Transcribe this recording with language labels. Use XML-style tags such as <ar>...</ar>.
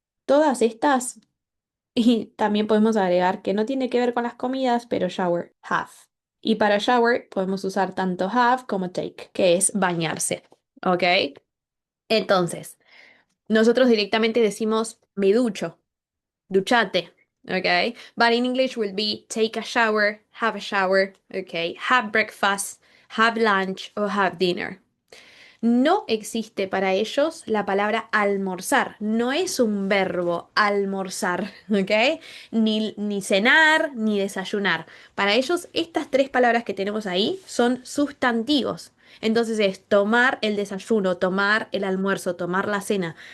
<es>Todas estas, y también podemos agregar que no tiene que ver con las comidas, pero shower, have. Y para shower podemos usar tanto have como take, que es bañarse. ¿Ok? Entonces, nosotros directamente decimos me ducho, duchate.</es> <en>¿Ok? But in English will be take a shower, ¿ok? Have breakfast, have lunch o have dinner.</en> <es>No existe para ellos la palabra almorzar. No es un verbo almorzar, ¿ok? Ni cenar, ni desayunar. Para ellos, estas tres palabras que tenemos ahí son sustantivos. Entonces es tomar el desayuno, tomar el almuerzo, tomar la cena.</es>